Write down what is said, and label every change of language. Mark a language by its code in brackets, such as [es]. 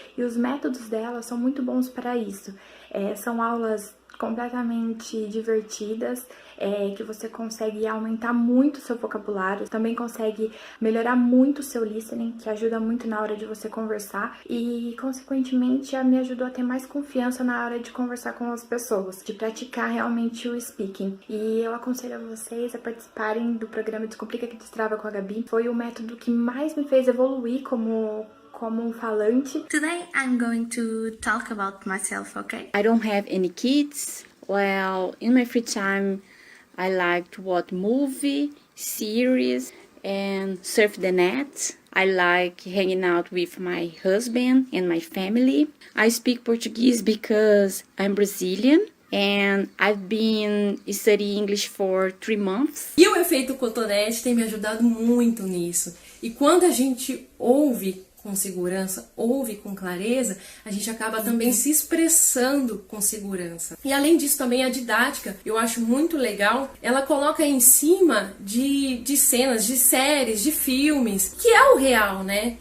[pt] E os métodos dela são muito bons para isso. São aulas completamente divertidas, que você consegue aumentar muito o seu vocabulário, também consegue melhorar muito o seu listening, que ajuda muito na hora de você conversar e, consequentemente, me ajudou a ter mais confiança na hora de conversar com as pessoas, de praticar realmente o speaking. E eu aconselho a vocês a participarem do programa Descomplica que Destrava com a Gabi. Foi o método que mais me fez evoluir como um falante. [en] Today I'm going to talk about myself, okay? I don't have any kids. Well, in my free time, I like to watch movie, series, and surf the net. I like hanging out with my husband and my family. I speak Portuguese because I'm Brazilian. And I've been studying English for 3 months. [pt] E o efeito cotonete tem me ajudado muito nisso. E quando a gente ouve com segurança, ouve com clareza, a gente acaba também se expressando com segurança. E além disso também a didática, eu acho muito legal, ela coloca em cima de cenas, de séries, de filmes, que é o real, né?